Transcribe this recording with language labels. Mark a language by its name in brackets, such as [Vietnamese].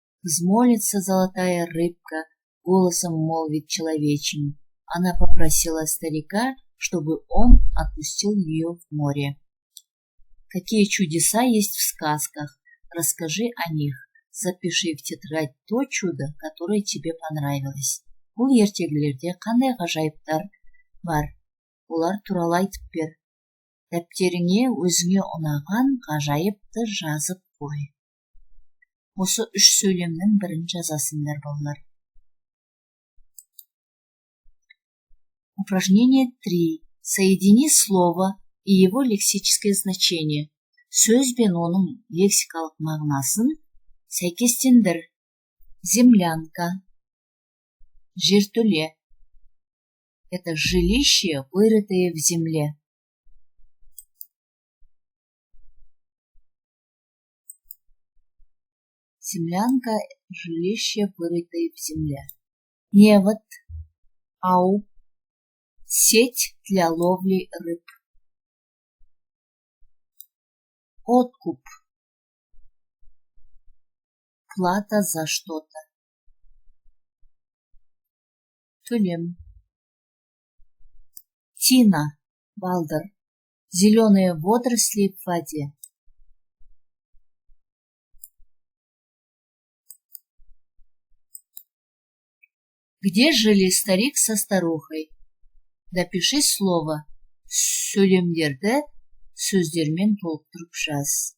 [Russian] Взмолится золотая рыбка, голосом молвит человечьим. Она попросила старика, чтобы он отпустил ее в море. Какие чудеса есть в сказках? Расскажи о них. Запиши в тетрадь то чудо, которое тебе понравилось. [Kazakh] Бұл ертегілерде қандай ғажайыптар бар? Олар туралы айтып бер. Дәптеріңе өзіңе ұнаған ғажайыпты жазып қой. Осы 3 сөйлемнің бірін жазасыңдар, балалар. [Russian] Упражнение 3. Соедини слово и его лексическое значение. [Kazakh] Сөз бен оның лексикалық мағынасын сәйкестендір. [Russian] Землянка. [Kazakh] Жертөле. [Russian] Это жилище, вырытое в земле. Землянка – жилище, вырытое в земле. Невод, ау, сеть для ловли рыб. Откуп, плата за что-то. [Kazakh] Тюлем. [Russian] Тина, балдер, зеленые водоросли в воде. Где жили старик со старухой? Допиши слово. [Kazakh] Сөйлемдерді сөздермен толықтырып жаз.